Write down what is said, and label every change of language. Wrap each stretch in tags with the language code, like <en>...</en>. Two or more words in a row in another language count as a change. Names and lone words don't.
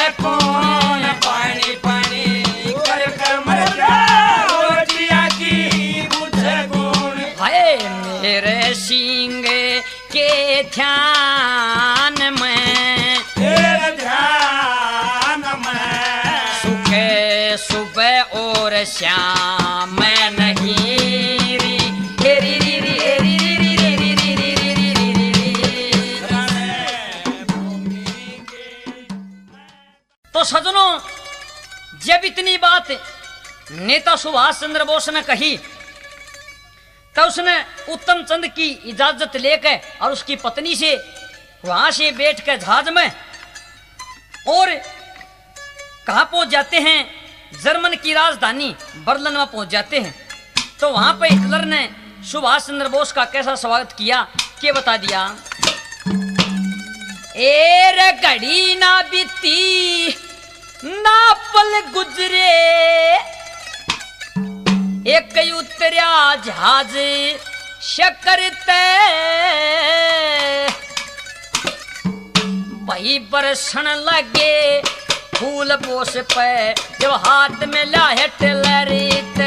<hi>कौन पानी पानी करके मर जा रोटियां की बुझे कौन हाय मेरे सिंह के ध्यान में तेरे ध्यान में सुखे सुबह और शाम में नहीं री हेरी री री हेरी री री री री री री री री री री। तो सजनों जब इतनी बात नेता सुभाष चंद्र बोस ने कही तो उसने उत्तम चंद की इजाजत लेकर और उसकी पत्नी से वहां से बैठ कर जहाज में और कहां पहुंच जाते हैं जर्मन की राजधानी बर्लिन में पहुंच जाते हैं। तो वहां पर हिटलर ने सुभाष चंद्र बोस का कैसा स्वागत किया के बता दिया। एर घड़ी ना बीती ना पल गुजरे एक उतरिया जहाज शकरते वही बरसन लगे फूल बोस पे जब हाथ में लाहे टेलरीते</hi>